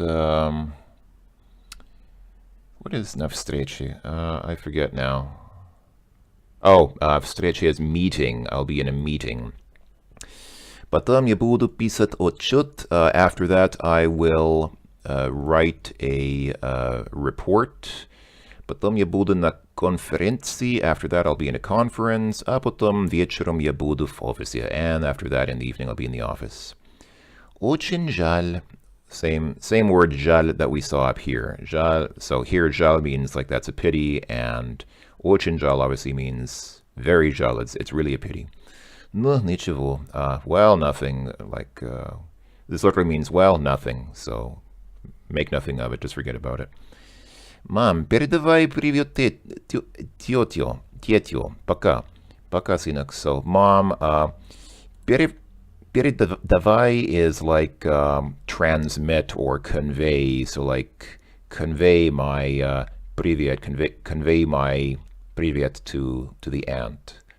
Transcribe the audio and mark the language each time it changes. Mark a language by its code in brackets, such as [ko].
[en] what is [ru] на встрече? [en] I forget now. Oh, встреча is meeting. I'll be in a meeting. [ru] Потом я буду писать отчет. [en] After that, I will write a report. [ru] Потом я буду на конференции. [en] After that, I'll be in a conference. [ru] А потом вечером я буду в офисе. [en] And after that, in the evening, I'll be in the office. [ru] Очень жаль. [en] Same word жаль that we saw up here. [ru] Жаль. [en] So here, жаль means like that's a pity, and [ru] очень жаль [en] obviously means very жаль. It's really a pity. [ru] Ну, ничего. [en] Well, nothing. Like, this literally means, well, nothing. So, make nothing of it. Just forget about it. [ru] Мам, передавай привет тетю. Пока. Пока, сынок. [en] So, mom, передавай is like transmit or convey. So, like, convey my привет, convey my привет to the aunt.